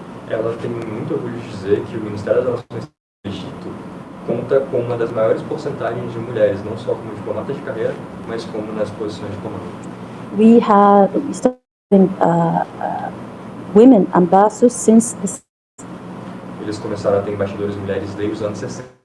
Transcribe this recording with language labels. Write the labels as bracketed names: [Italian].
[Portuguese] Ela tem muito orgulho de dizer que o Ministério das Relações do Egito conta com uma das maiores porcentagens de mulheres, não só como diplomatas de carreira, mas como nas posições de comando. [English] We started women ambassadors since [Portuguese] Eles começaram a ter embaixadores mulheres desde os anos 60.